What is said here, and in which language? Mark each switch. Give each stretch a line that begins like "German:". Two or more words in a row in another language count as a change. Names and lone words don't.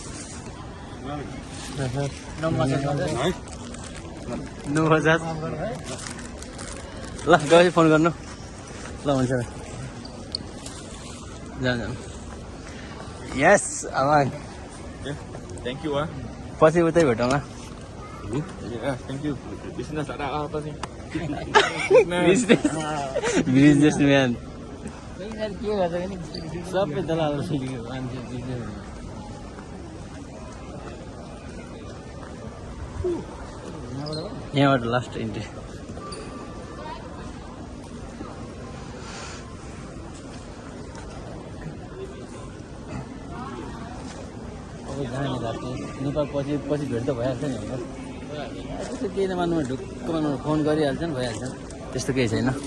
Nepali: नमस्कार ल गएपछि फोन गर्नु ल हुन्छ जानु यस अब
English: Thank you ah.
Nepali: पछि उतै भेटौँला
English: Yeah, thank you.
Indonesian: Business ada apa sih?
Nepali: बिजनेसम्यान के गर्छ नि सबै दलालहरू सिकेको मान्छे बिजनेस यहाँबाट
English: last entry
Nepali: अब जाने लाग्छ नेपाल पछि पछि भेट त भइहाल्छ नि हाम्रो त्यस्तो केही नमान्नुमा ढुक्क मान्नु फोन गरिहाल्छ नि भइहाल्छ त्यस्तो केही छैन